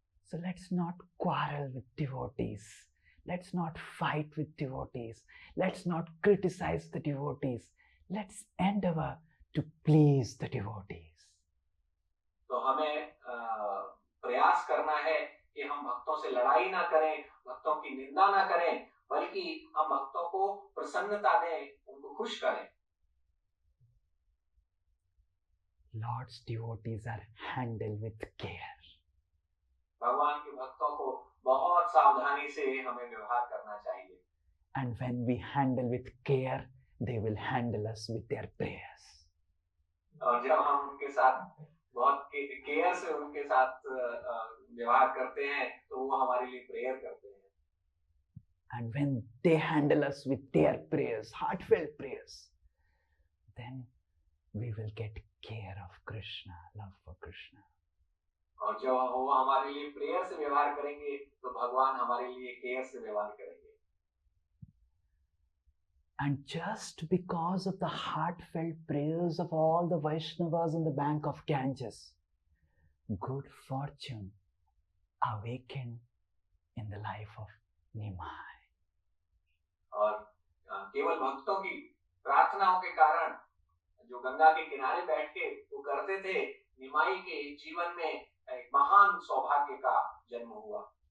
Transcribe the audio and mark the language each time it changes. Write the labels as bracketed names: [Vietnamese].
[English] So let's not quarrel with devotees. Let's not fight with devotees. Let's not criticize the devotees. Let's endeavor to please the devotees. [Hindi] तो हमें प्रयास करना है कि हम भक्तों से लड़ाई ना करें, भक्तों की निंदा ना करें, बल्कि हम भक्तों को प्रसन्नता दें, उनको खुश करें। [English] Lord's devotees are handled with care. [Hindi] भगवान के भक्तों को बहुत सावधानी से हमें व्यवहार करना चाहिए। [English] And when we handle with care, they will handle us with their prayers. [Hindi] और जब हम उनके साथ बहुत केयर से उनके साथ व्यवहार करते हैं, तो वो हमारे लिए प्रेयर करते हैं। [English] And when they handle us with their prayers, heartfelt prayers, then we will get care of Krishna, love for Krishna. [Hindi] और जब वो हमारे लिए प्रेयर से व्यवहार करेंगे, तो भगवान हमारे लिए केयर से व्यवहार करेंगे। [English] And just because of the heartfelt prayers of all the Vaishnavas on the bank of Ganges, good fortune awakened in the life of Nimai. [Hindi] और केवल भक्तों की प्रार्थनाओं के कारण जो गंगा के किनारे बैठ के वो करते थे, निमाई के जीवन में एक महान सौभाग्य का जन्म हुआ।